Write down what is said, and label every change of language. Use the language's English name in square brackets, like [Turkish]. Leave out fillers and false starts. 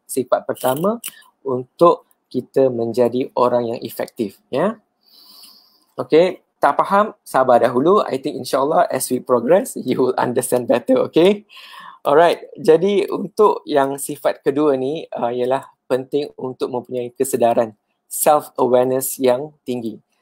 [Malay] Sifat pertama untuk kita menjadi orang yang efektif. Ya. Okay, tak faham, sabar dahulu. [English] I think insyaAllah as we progress, you will understand better. Okay. [Malay] Alright, jadi untuk yang sifat kedua ni ialah penting untuk mempunyai kesedaran, self-awareness yang tinggi.